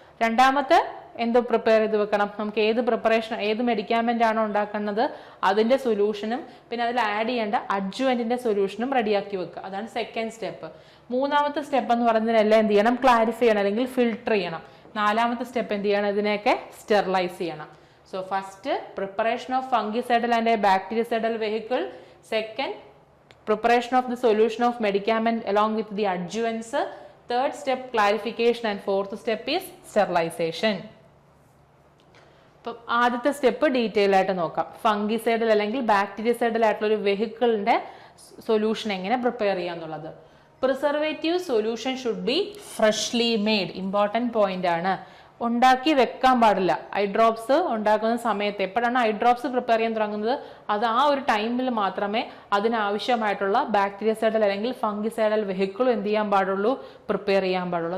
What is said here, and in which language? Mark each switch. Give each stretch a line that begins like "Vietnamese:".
Malayalam: രണ്ടാമത്തെ എന്ത് പ്രിപ്പയർ ചെയ്ത് വെക്കണം? നമുക്ക് ഏത് പ്രിപ്പറേഷൻ, ഏത് മെഡിക്കാമെന്റ് ആണോ ഉണ്ടാക്കുന്നത് അതിന്റെ സൊല്യൂഷനും പിന്നെ അതിൽ ആഡ് ചെയ്യേണ്ട അഡ്ജുവന്റിന്റെ സൊല്യൂഷനും റെഡിയാക്കി വെക്കുക. അതാണ് സെക്കൻഡ് സ്റ്റെപ്പ്. മൂന്നാമത്തെ സ്റ്റെപ്പ് എന്ന് പറയുന്നതിനെല്ലാം എന്ത് ചെയ്യണം? ക്ലാരിഫൈ ചെയ്യണം അല്ലെങ്കിൽ ഫിൽട്ടർ ചെയ്യണം. നാലാമത്തെ സ്റ്റെപ്പ് എന്ത് ചെയ്യണം? ഇതിനെയൊക്കെ സ്റ്റെറിലൈസ് ചെയ്യണം.
English: So first preparation of fungicidal and bactericidal vehicle. Second preparation of the solution of medicament along with the adjuvants. Third step clarification and fourth step is sterilization.
Malayalam: ആദ്യത്തെ സ്റ്റെപ്പ് ഡീറ്റെയിൽ ആയിട്ട് നോക്കാം. ഫംഗിസൈഡൽ അല്ലെങ്കിൽ ബാക്ടീരിയസൈഡൽ ആയിട്ടുള്ള ഒരു വെഹിക്കിളിന്റെ സൊല്യൂഷൻ എങ്ങനെ പ്രിപ്പയർ ചെയ്യാന്നുള്ളത്.
English: Preservative solution should be freshly made.
Malayalam: Important point ആണ്. ഉണ്ടാക്കി വെക്കാൻ പാടില്ല. ഐ ഡ്രോപ്സ് ഉണ്ടാക്കുന്ന സമയത്ത് എപ്പോഴാണ് ഐ ഡ്രോപ്സ് പ്രിപ്പയർ ചെയ്യാൻ തുടങ്ങുന്നത് അത് ആ ഒരു ടൈമിൽ മാത്രമേ അതിനാവശ്യമായിട്ടുള്ള ബാക്ടീരിയസൈഡൽ അല്ലെങ്കിൽ ഫംഗിസൈഡൽ വെഹിക്കിളും എന്ത് ചെയ്യാൻ പാടുള്ളൂ? പ്രിപ്പയർ ചെയ്യാൻ പാടുള്ളൂ.